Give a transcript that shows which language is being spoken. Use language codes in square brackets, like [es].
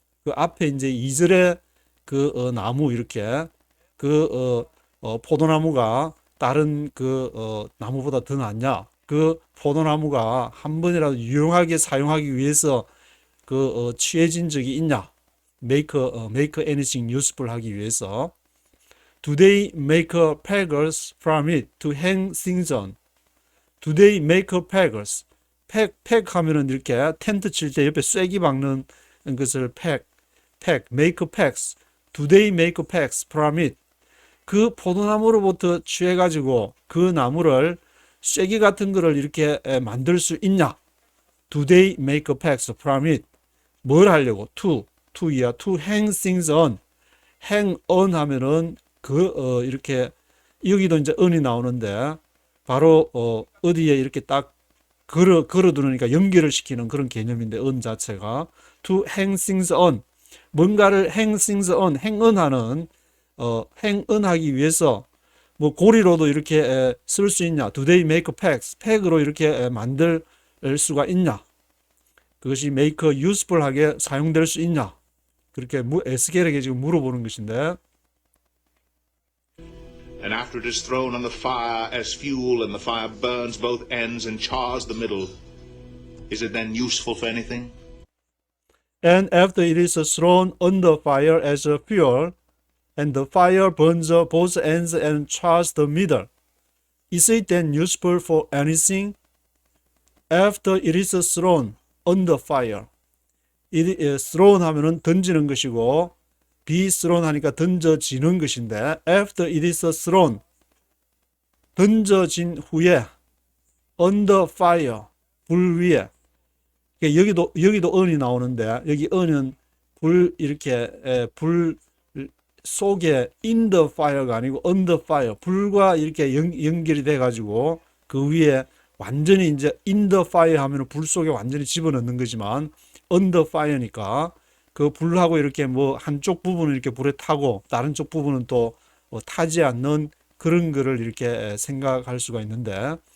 [ko] 그 앞에 이제 2절에 그 나무 이렇게 포도나무가 다른 나무보다 더 낫냐? 그 포도나무가 한 번이라도 유용하게 사용하기 위해서 취해진 적이 있냐? [en] make anything useful [ko] 하기 위해서. [en] Do they make pegs from it to hang things on? Do they make pegs? [ko] 팩 하면은 이렇게 텐트 칠 때 옆에 쐐기 박는 것을 [en] make pegs. Do they make pegs from it? [ko] 그 포도나무로부터 취해가지고 그 나무를 쐐기 같은 거를 이렇게 만들 수 있냐? [en] Do they make pegs from it? [ko] 뭘 하려고? [en] to이야. to hang things on. [ko] hang on 하면은 이렇게 여기도 이제 on이 나오는데 바로 어디에 이렇게 딱 걸어두니까 연결을 시키는 그런 개념인데 on 자체가 [en] to hang things on. [ko] 뭔가를 [en] hang things on, [ko] hang on 하는 hang on 하기 위해서 뭐 고리로도 이렇게 쓸 수 있냐? [en] Do they make packs? [ko] 팩으로 이렇게 만들 수가 있냐? 그것이 make useful하게 사용될 수 있냐? 그렇게 에스겔에게 지금 물어보는 것인데 [en] And after it is thrown on the fire as fuel, and the fire burns both ends and chars the middle, is it then useful for anything? And after it is thrown on the fire as a fuel, and the fire burns both ends and chars the middle, is it then useful for anything? After it is thrown on the fire. [ko] it is thrown 하면은 던지는 것이고 be thrown 하니까 던져지는 것인데 [en] after it is thrown [ko] 던져진 후에 [en] on the fire [ko] 불 위에 여기도 on이 나오는데 여기 on은 불 이렇게 불 속에 in the fire가 아니고 [en] on the fire [ko] 불과 이렇게 연결이 돼 가지고 그 위에 완전히 이제 in the fire 하면은 불 속에 완전히 집어넣는 거지만 on the fire니까 그 불하고 이렇게 뭐 한쪽 부분은 이렇게 불에 타고 다른 쪽 부분은 또 타지 않는 그런 거를 이렇게 생각할 수가 있는데